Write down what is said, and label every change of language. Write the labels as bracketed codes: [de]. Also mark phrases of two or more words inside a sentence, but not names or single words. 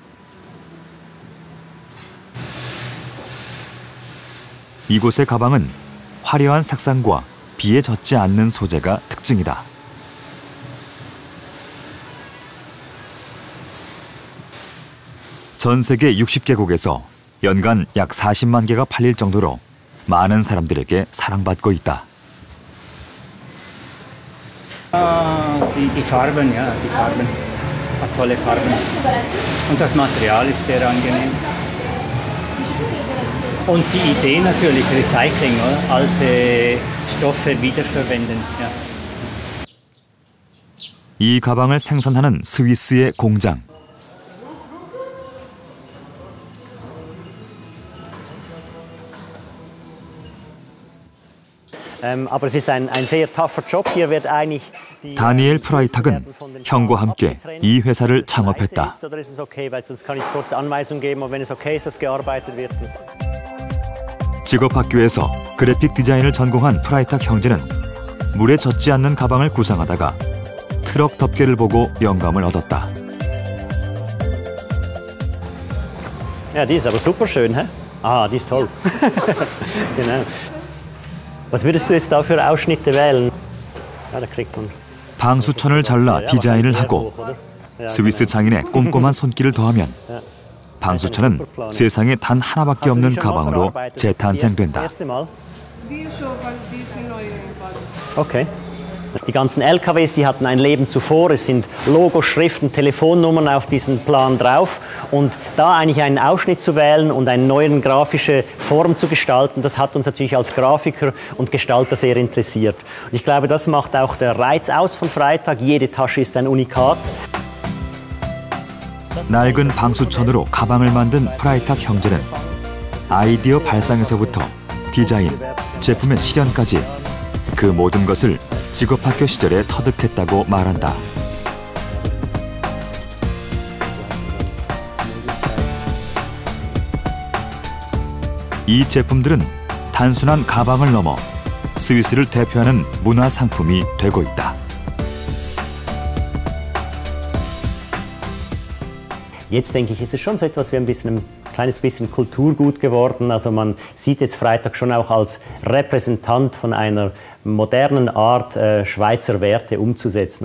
[ko] 이곳의 가방은 화려한 색상과 비에 젖지 않는 소재가 특징이다. 전 세계 60개국에서 연간 약 40만 개가 팔릴 정도로 많은 사람들에게 사랑받고 있다. [de] Die Farben, ja, die Farben. Hat tolle Farben. Und das Material ist sehr angenehm. Und die Idee natürlich, Recycling, oder? Alte Stoffe wiederverwenden. Ja. [ko] 이 가방을 생산하는 스위스의 공장. [de] Aber es ist ein sehr tougher Job. Hier wird eigentlich [ko] 다니엘 프라이탁은 형과 함께 이 회사를 창업했다. 직업학교에서 그래픽 디자인을 전공한 프라이탁 형제는 물에 젖지 않는 가방을 구상하다가 트럭 덮개를 보고 영감을 얻었다. [de] Ja, die ist aber super schön, hä? Ah, die ist toll. Genau. Was würdest du jetzt da für Ausschnitte wählen? Ja, da kriegt man. [ko] 방수천을 잘라 디자인을 하고 스위스 장인의 꼼꼼한 손길을 더하면 방수천은 세상에 단 하나밖에 없는 가방으로 재탄생된다. [de] Okay. Die ganzen LKWs, die hatten ein Leben zuvor. Es sind Logoschriften, Telefonnummern auf diesem Plan drauf. Und da eigentlich einen Ausschnitt zu wählen und eine neue grafische Form zu gestalten, das hat uns natürlich als Grafiker und Gestalter sehr interessiert. Und ich glaube, das macht auch der Reiz aus von Freytag. Jede Tasche ist ein Unikat. [ko] 낡은 방수천으로 가방을 만든 프라이탁 형제는 아이디어 발상에서부터 디자인, 제품의 실현까지 그 모든 것을 직업학교 시절에 터득했다고 말한다. 이 제품들은 단순한 가방을 넘어 스위스를 대표하는 문화 상품이 되고 있다. [de] Jetzt denke ich, ist es schon so etwas wie ein kleines bisschen Kulturgut geworden. Also man sieht jetzt Freytag schon auch als Repräsentant von einer modernen Art, Schweizer Werte umzusetzen.